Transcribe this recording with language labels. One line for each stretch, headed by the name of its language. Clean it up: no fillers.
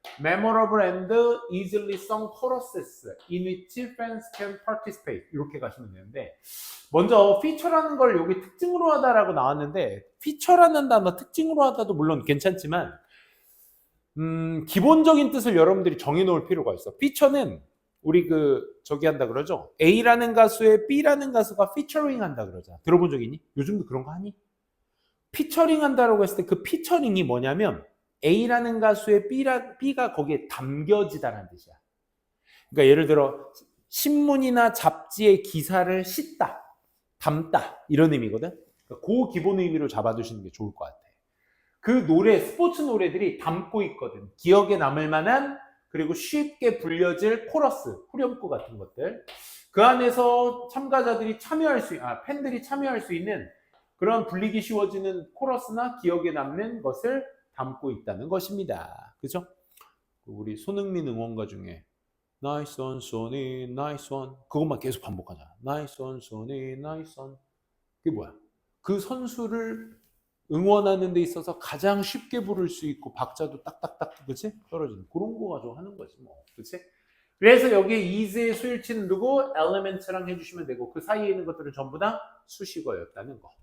English: memorable and easily sung choruses in which fans can participate.
Korean: 이렇게 가시면 되는데 먼저 feature라는 걸 여기 특징으로 하다라고 나왔는데 feature라는 단어 특징으로 하다도 물론 괜찮지만 기본적인 뜻을 여러분들이 정해놓을 필요가 있어. feature는 우리 저기 한다 그러죠. A라는 가수에 B라는 가수가 피처링 한다 그러잖아. 들어본 적 있니? 요즘도 그런 거 하니? 피처링 한다라고 했을 때 그 피처링이 뭐냐면 A라는 가수에 B가 거기에 담겨지다라는 뜻이야. 그러니까 예를 들어 신문이나 잡지의 기사를 싣다, 담다 이런 의미거든. 그러니까 그 기본 의미로 잡아두시는 게 좋을 것 같아. 그 스포츠 노래들이 담고 있거든. 기억에 남을 만한 그리고 쉽게 불려질 코러스, 후렴구 같은 것들. 그 안에서 참가자들이 팬들이 참여할 수 있는 그런 불리기 쉬워지는 코러스나 기억에 남는 것을 담고 있다는 것입니다. 그죠? 우리 손흥민 응원가 중에
English: Nice one, Sonny, nice one.
Korean: 그것만 계속 반복하자.
English: Nice one, Sonny, nice one.
Korean: 그게 뭐야? 그 선수를 응원하는 데 있어서 가장 쉽게 부를 수 있고 박자도 딱딱딱 그치? 떨어지는 그런 거 가지고 하는 거지 뭐. 그치? 그래서 여기에 is의 수일치는 누구? element랑 해주시면 되고 그 사이에 있는 것들은 전부 다 수식어였다는 거.